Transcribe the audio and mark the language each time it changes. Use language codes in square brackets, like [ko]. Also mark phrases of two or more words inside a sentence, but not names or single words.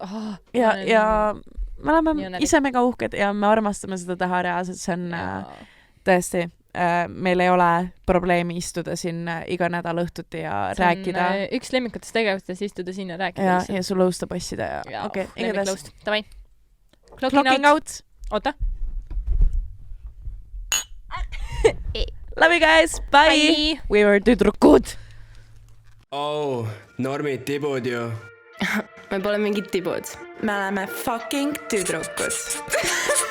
[et] Ja me oleme ise mega uhked ja me armastame seda teha reaalselt, see on tõesti, meil ei ole probleemi istuda siin iga nädal õhtuti ja rääkida. See on üks lemmikutest tegevustest istuda siin ja rääkida. Ja su lõusta passida ja okei, igatahes. Davai. [en] Clocking out. [et] Oota. [en] Love you guys, bye! We were tüdrukud! [et] Normid tibud ju. Me pole mingid tibud. Me oleme fucking tüdrukud.